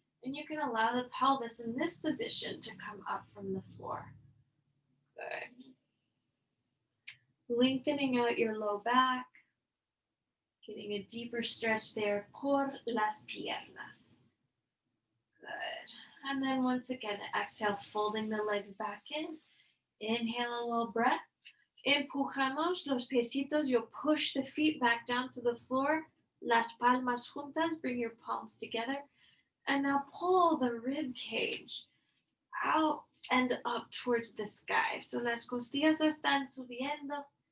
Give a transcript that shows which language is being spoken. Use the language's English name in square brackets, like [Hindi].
[English] And you can allow the pelvis in this position to come up from the floor. Good. Lengthening out your low back. Getting a deeper stretch there [Spanish] por las piernas. [English] Good. And then once again, exhale, folding the legs back in. Inhale a little breath. [Spanish] Empujamos los piecitos. [English] You'll push the feet back down to the floor. [Spanish] Las palmas juntas. [English] Bring your palms together. And now pull the rib cage out and up towards the sky. [Spanish] So las costillas están subiendo.